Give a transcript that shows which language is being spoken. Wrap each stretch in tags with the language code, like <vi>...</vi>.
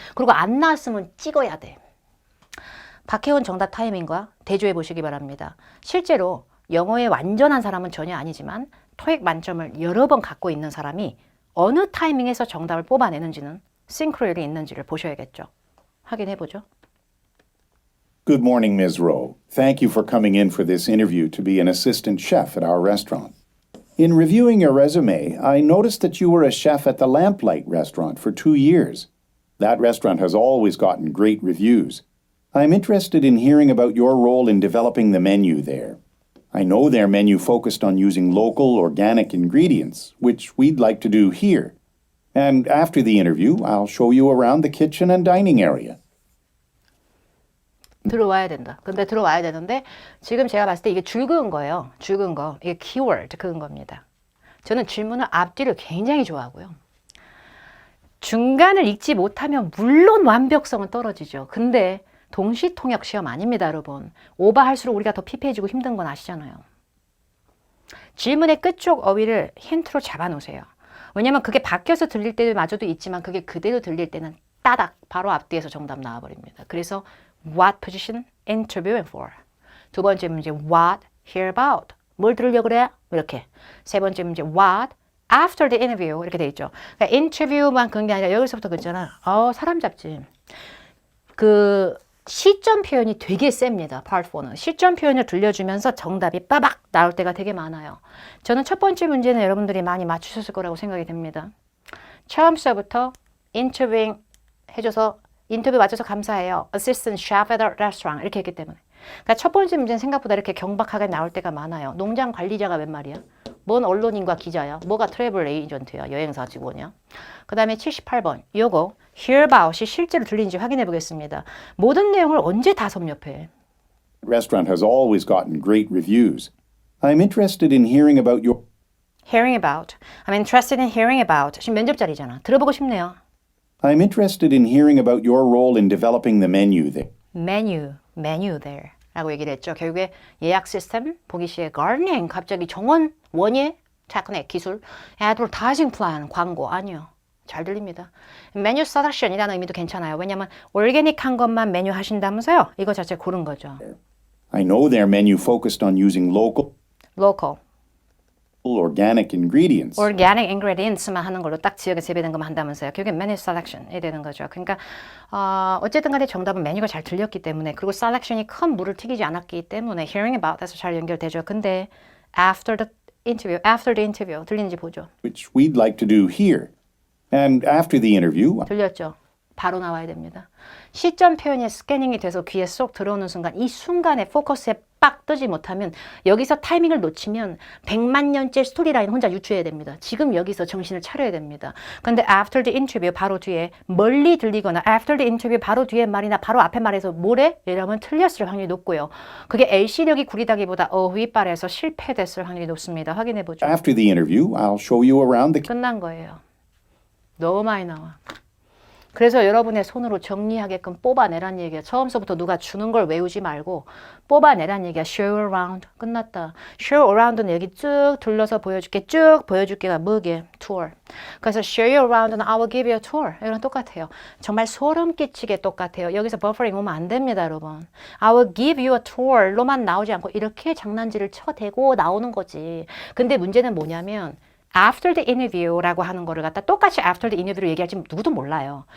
<ko>그리고 안 나왔으면 찍어야 돼. 박혜원 정답 타이밍과 대조해 보시기 바랍니다. 실제로 영어에 완전한 사람은 전혀 아니지만 토익 만점을 여러 번 갖고 있는 사람이 어느 타이밍에서 정답을 뽑아내는지는 싱크로율이 있는지를 보셔야겠죠. 확인해 보죠.</ko> <en>Good morning, Ms. Rowe. Thank you for coming in for this interview to be an assistant chef at our restaurant. In reviewing your resume, I noticed that you were a chef at the Lamplight restaurant for 2 years. That restaurant has always gotten great reviews. I'm interested in hearing about your role in developing the menu there. I know their menu focused on using local, organic ingredients, which we'd like to do here. And after the interview, I'll show you around the kitchen and dining area.</en> <ko>들어와야 된다. 근데 들어와야 되는데 지금 제가 봤을 때 이게 줄 그은 거예요. 줄 그은 거. 이게 키워드 그은 겁니다. 저는 질문을 앞뒤를 굉장히 좋아하고요. 중간을 읽지 못하면 물론 완벽성은 떨어지죠. 근데 동시통역 시험 아닙니다, 여러분. 오버할수록 우리가 더 피폐해지고 힘든 건 아시잖아요. 질문의 끝쪽 어휘를 힌트로 잡아놓으세요. 왜냐면 그게 바뀌어서 들릴 때마저도 있지만 그게 그대로 들릴 때는 따닥 바로 앞뒤에서 정답 나와버립니다. 그래서</ko> <en>What position interviewing for?</en> <ko>두 번째 문제</ko> <en>What hear about?</en> <ko>뭘 들으려고 그래? 이렇게. 세 번째 문제</ko> <en>What after the interview?</en> <ko>이렇게 돼 있죠. 그러니까 인터뷰만 그런 게 아니라 여기서부터 그랬잖아. 사람 잡지. 그 시점 표현이 되게 셉니다. Part 4는. 시점 표현을 들려주면서 정답이 빠박 나올 때가 되게 많아요. 저는 첫 번째 문제는 여러분들이 많이 맞추셨을 거라고 생각이 됩니다. 처음서부터 인터뷰잉 해줘서 인터뷰 와줘서 감사해요.</ko> <en>Assistant chef at a restaurant</en> <ko>이렇게 했기 때문에. 그러니까 첫 번째 문제는 생각보다 이렇게 경박하게 나올 때가 많아요. 농장 관리자가 웬 말이야? 뭔 언론인과 기자야? 뭐가 트래블 에이전트야? 여행사 직원이야? 그 다음에 78번. 요거</ko> <en>hear about</en> <ko>이 실제로 들리는지 확인해 보겠습니다. 모든 내용을 언제 다 섭렵해?</ko> <en>Restaurant has always gotten great reviews. I'm interested in hearing about your... Hearing about. I'm interested in hearing about.</en> <ko>지금 면접 자리잖아. 들어보고 싶네요.</ko> <en>I'm interested in hearing about your role in developing the menu there. menu there</en> <ko>라고 얘기를 했죠. 결국에 예약 시스템, 보기 시에 gardening, 갑자기 정원, 원예, 테크닉, 기술,</ko> <en>advertising plan,</en> <ko>광고, 아니요. 잘 들립니다. 메뉴 selection이라는 의미도 괜찮아요. 왜냐하면 올게닉한 것만 메뉴 하신다면서요. 이거 자체 고른 거죠.</ko> <en>I know their menu focused on using local, organic ingredients. organic ingredients</en> <ko>만 하는 걸로 딱 지역에 재배된 것만 한다면서요. 결국에 메뉴 selection이 되는 거죠. 그러니까 어쨌든 간에 정답은 메뉴가 잘 들렸기 때문에 그리고 selection이 큰 물을 튀기지 않았기 때문에</ko> <en>hearing about</en> <ko>에서 잘 연결되죠. 근데</ko> <en>after the interview</en> <ko>들리는지 보죠.</ko> <en>Which we'd like to do here. And after the interview,</en> <ko>들렸죠? 바로 나와야 됩니다. 시점 표현이 스캐닝이 돼서 귀에 쏙 들어오는 순간 이 순간에 포커스에 빡 뜨지 못하면 여기서 타이밍을 놓치면 100만 년째 스토리라인 혼자 유추해야 됩니다. 지금 여기서 정신을 차려야 됩니다. 근데</ko> <en>after the interview</en> <ko>바로 뒤에 멀리 들리거나 after the interview 바로 뒤에 말이나 바로 앞에 말에서 뭐래? 이러면 틀렸을 확률이 높고요. 그게 LC력이 구리다기보다 어휘빨에서 실패됐을 확률이 높습니다. 확인해 보죠.</ko> <en>after the interview, I'll show you around the...</en> <ko>끝난 거예요. 너무 많이 나와. 그래서 여러분의 손으로 정리하게끔 뽑아내란 얘기야. 처음서부터 누가 주는 걸 외우지 말고 뽑아내란 얘기야.</ko> <en>Show around.</en> <ko>끝났다. Show around는 여기 쭉 둘러서 보여줄게. 쭉 보여줄게가 뭐게? Tour. 그래서</ko> <en>show you around는 I will give you a tour.</en> <ko>이거랑 똑같아요. 정말 소름 끼치게 똑같아요. 여기서 버퍼링 오면 안 됩니다, 여러분.</ko> <en>I will give you a tour</en> <ko>로만 나오지 않고 이렇게 장난질을 쳐대고 나오는 거지. 근데 문제는 뭐냐면</ko> <en>after the interview</en> <ko>라고 하는 거를 갖다 똑같이</ko> <en>after the interview</en> <ko>로 얘기할지 누구도 몰라요.</ko>